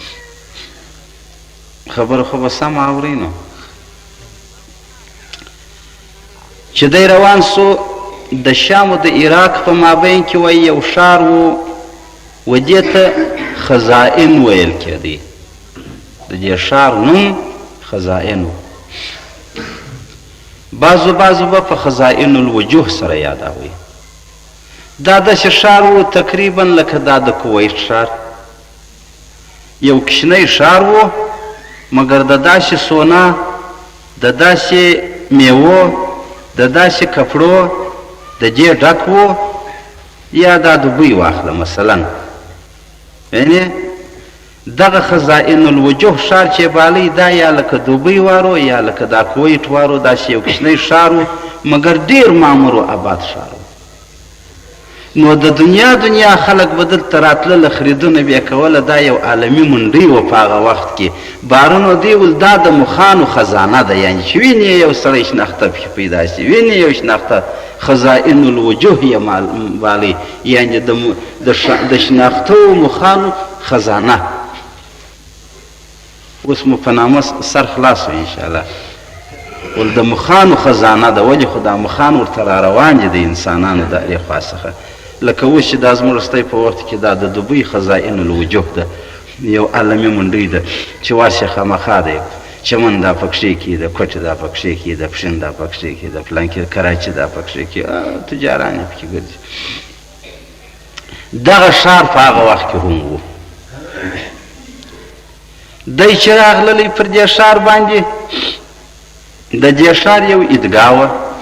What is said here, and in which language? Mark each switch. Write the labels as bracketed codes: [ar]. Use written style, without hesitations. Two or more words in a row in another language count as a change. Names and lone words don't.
[ps] خبره خو به سمه اورئ نو چې دی روان سو د شام و د عراق په مابین کې وایي یو ښار و و دې ته خزائن ویل کېدی د دې ښار نوم خزائن و بعضو به په خزائن الوجوه سره یادوي دا داسې ښار و تقریبا لکه دا د کویت ښار یو کوچنی ښار و مګر د داسې سونا د داسې میوو د داسې کپړو د دې ډک و یا دا دوبۍ واخله مثلا یعنې دغه خزائن الوجوه ښار چې بالی دا یا لکه دوبۍ وارو یا لکه دا کویت وارو داسې یو کوچنی ښار و مګر ډېر معمر و آباد ښار و نو د دنیا خلک به دلته راتلله خریدونه بیا کوله دا یو عالمي منډۍ وه په هغه وخت کې بارونو دی ول دا د مخانو خزانه ده یعنې چې وینې یو سړی شناخته پکې پیدا شي وینې یو شناخته خزائن الوجوه یې بالی یعنې د شناختو مخانو خزانه اوس مو په نامه سر خلاص و انشاءالله ول د مخانو خزانه ده ولې خو دا مخان ورته را روان دي د انسانانو د هرې خوا څخه لکه اوس چې دا زموږ رستی په وخت کې دا د دوبۍ خزائن الوجوه ده یو عالمي منډۍ ده چې واسې خامخا ده چمن دا پکښې کې ده کوټې دا پکښې کې ده پښین دا پکښې کې ده فلانکې کراچي دا پکښې کې تجاران یې پکې ګرځي دغه ښار په هغه وخت کې هم و دی چې راغللی پر دې ښار باندې د دې ښار یو عیدګاه وه